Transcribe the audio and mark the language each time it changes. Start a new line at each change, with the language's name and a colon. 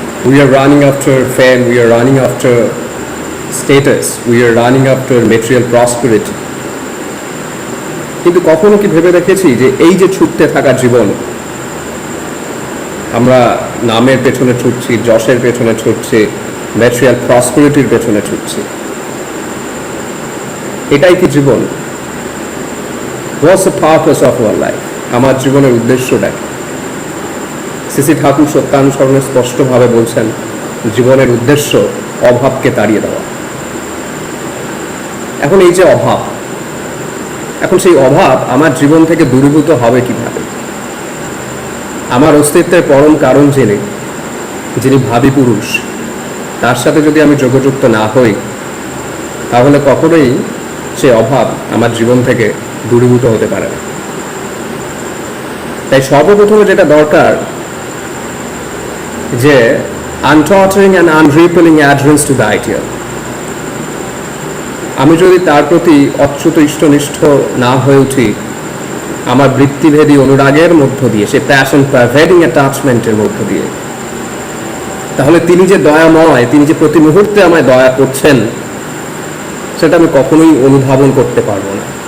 English: We are running after fame, we are running after status, we are running after material prosperity.
Bangla: কিন্তু কখনো কি ভেবে দেখেছি যে এই যে ছুটতে থাকা জীবন, আমরা নামের পেছনে ছুটছি, যশের পেছনে ছুটছি,
English: material প্রসপেরিটির
Bangla: পেছনে ছুটছি, এটাই কি জীবন?
English: What's the purpose of our life?
Bangla: আমার জীবনের উদ্দেশ্যটা কি? সিসি ঠাকুর সত্যানুসরণে স্পষ্টভাবে বলছেন জীবনের উদ্দেশ্য অভাবকে তাড়িয়ে দেওয়া। এখন এই যে অভাব, এখন সেই অভাব আমার জীবন থেকে দূরীভূত হবে কিভাবে? আমার অস্তিত্বের পরম কারণ যিনি ভাবী পুরুষ, তার সাথে যদি আমি যোগযুক্ত না হই, তাহলে কখনোই সে অভাব আমার জীবন থেকে দূরীভূত হতে পারে না। তাই সর্বপ্রথমে যেটা দরকার, যে
English: untottering and unrepelling adherence to the ideal।
Bangla: আমি যদি তার প্রতি অচ্যুত ইষ্টনিষ্ঠ না হয়ে উঠি, আমার বৃত্তিভেদী অনুরাগের মধ্য দিয়ে, সে
English: passion pervading অ্যাটাচমেন্টের
Bangla: মধ্য দিয়ে, তাহলে তিনি যে দয়াময়, তিনি যে প্রতি মুহূর্তে আমায় দয়া করছেন, সেটা আমি কখনোই অনুধাবন করতে পারবো না।